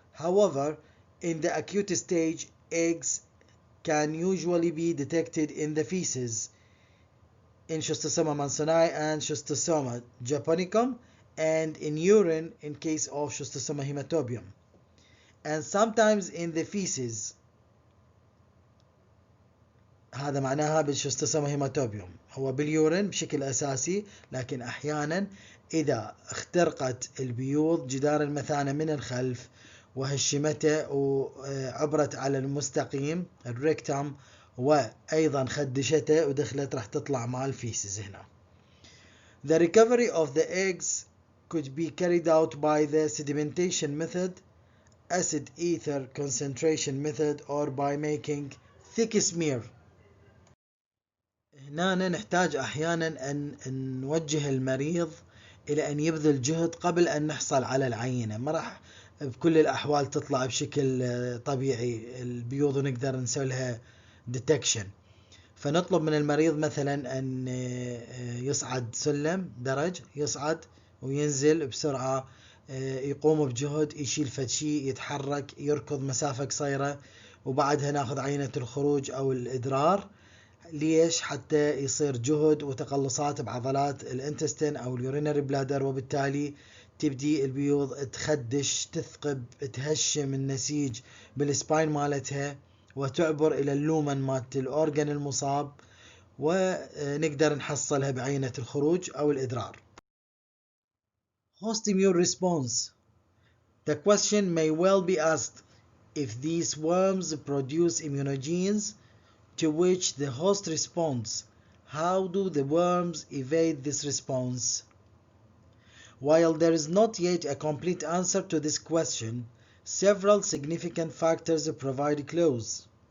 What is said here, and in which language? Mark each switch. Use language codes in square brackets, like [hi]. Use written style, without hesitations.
[en] However, in the acute stage, eggs can usually be detected in the feces in Schistosoma mansoni and Schistosoma japonicum, and in urine in case of Schistosoma hematobium, and sometimes in the feces. [ar] هذا معناها بالشستوسوما هيماتوبيوم، هو باليورين بشكل أساسي، لكن أحيانا إذا اخترقت البيوض جدار المثانة من الخلف وهشمته وعبرت على المستقيم الريكتم وأيضا خدشته ودخلت راح تطلع مع الفيسز هنا. [en] The recovery of the eggs could be carried out by the sedimentation method, acid ether concentration method, or by making thick smear. [ar] هنا نحتاج أحيانا أن نوجه المريض إلى أن يبذل جهد قبل أن نحصل على العينة. ما راح بكل الأحوال تطلع بشكل طبيعي البيوض ونقدر نسوي لها ديتكشن. فنطلب من المريض مثلا أن يصعد سلم درج، يصعد وينزل بسرعة، يقوم بجهد، يشيل فشي، يتحرك، يركض مسافة قصيرة، وبعدها ناخذ عينة الخروج أو الإدرار. ليش؟ حتى يصير جهد وتقلصات بعضلات الانتستين أو اليورينري بلادر، وبالتالي تبدي البيوض تخدش، تثقب، تهشم النسيج بالسباين مالتها وتعبر إلى اللومن مالت الأورجن المصاب، ونقدر نحصلها بعينة الخروج أو الإدرار. [en] Host immune response. The question may well be asked if these worms produce immunogenes to which the host responds. How do the worms evade this response? While there is not yet a complete answer to this question, several significant factors provide clues.